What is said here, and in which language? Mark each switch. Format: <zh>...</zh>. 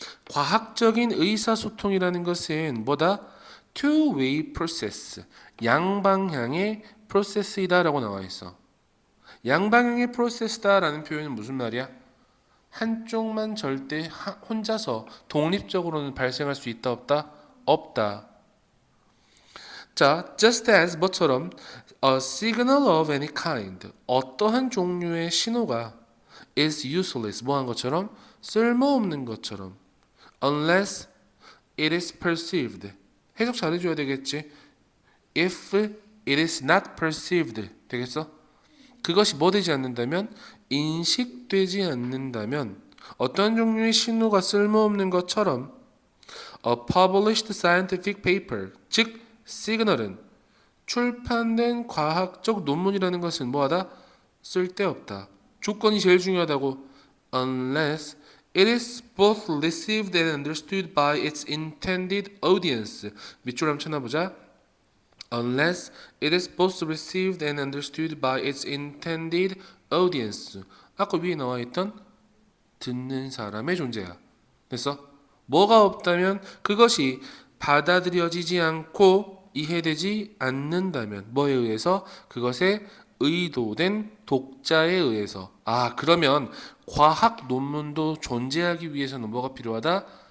<ko>과학적인 의사소통이라는 것은 뭐다?</ko> <en>two-way process</en> <ko>양방향의 프로세스이다라고 나와 있어. 양방향의 프로세스다라는 표현은 무슨 말이야? 한쪽만 절대 혼자서 독립적으로는 발생할 수 있다 없다? 없다. 자,</ko> <en>just as</en> <ko>뭐처럼</ko> <en>a signal of any kind</en> <ko>어떠한 종류의 신호가</ko> <en>is useless</en> <ko>뭐한 것처럼 쓸모없는 것처럼</ko> <en>unless it is perceived</en> <ko>해석 잘해줘야 되겠지.</ko> <en>if it is not perceived</en> <ko>되겠어? 그것이 뭐 되지 않는다면 인식되지 않는다면 어떤 종류의 신호가 쓸모없는 것처럼</ko> <en>a published scientific paper</en> <ko>즉 시그널은 출판된 과학적 논문이라는 것은 뭐하다? 쓸데없다. 조건이 제일 중요하다고</ko> <en>unless it is both received and understood by its intended audience</en> <ko>밑줄 한번 쳐놔보자.</ko> <en>unless it is both received and understood by its intended audience.</en> <ko>아까 위에 나와 있던 듣는 사람의 존재야. 그래서 뭐가 없다면 그것이 받아들여지지 않고 이해되지 않는다면 뭐에 의해서 그것에 의도된 독자에 의해서 그러면 과학 논문도 존재하기 위해서는 뭐가 필요하다?</ko>